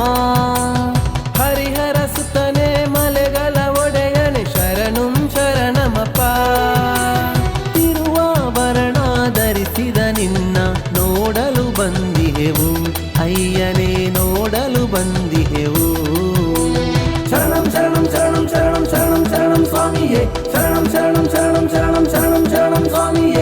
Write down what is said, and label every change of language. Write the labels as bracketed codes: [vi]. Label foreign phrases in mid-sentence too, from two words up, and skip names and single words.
[kn] ಹರಿಹರ ಸುತನೆ ಮಲೆಗಳ ಒಡೆಯನೆ [ml] ശരണം ശരണമപ്പ. [kn] ತಿರುವಾಭರಣ ಧರಿಸಿದ ನಿನ್ನ ನೋಡಲು ಬಂದಿಹೆವು ಅಯ್ಯನೇ, ನೋಡಲು ಬಂದಿಹೆವು. [ml] ശരണം ശരണം ശരണം ശരണം ശരണം ശരണം സ്വാമിയേ, ശരണം ശരണം ശരണം ശരണം ശരണം ശരണം സ്വാമിയേ.